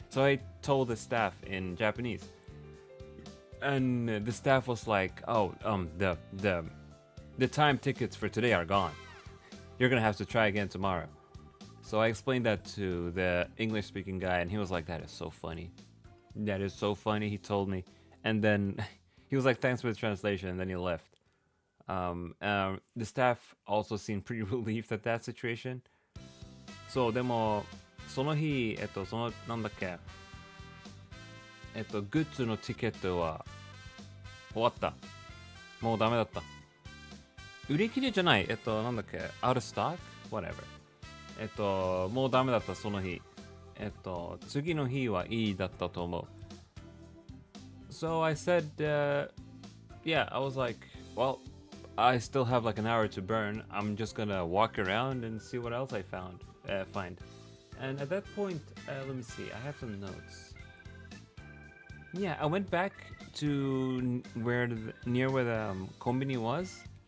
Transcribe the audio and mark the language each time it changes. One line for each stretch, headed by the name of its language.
English: So I told the staff in Japanese. And the staff was like, the time tickets for today are gone. You're gonna have to try again tomorrow. So I explained that to the English speaking guy, and he was like, "That is so funny. That is so funny." He told me, and then he was like, "Thanks for the translation," and then he left. The staff also seemed pretty relieved at that situation.
Japanese: そう、でもその日、そのなんだっけ、グッズのチケットは終わった。もうダメだった。売り切れじゃない。なんだっけ、
English: out of stock? Whatever.
Japanese: もうダメだった、その日。次の日はいいだったと思う。
English: So I said, yeah, I was like, well, I still have like an hour to burn. I'm just gonna walk around and see what else I find. And at that point, let me see, I have some notes. Yeah, I went back to near where the kombini was.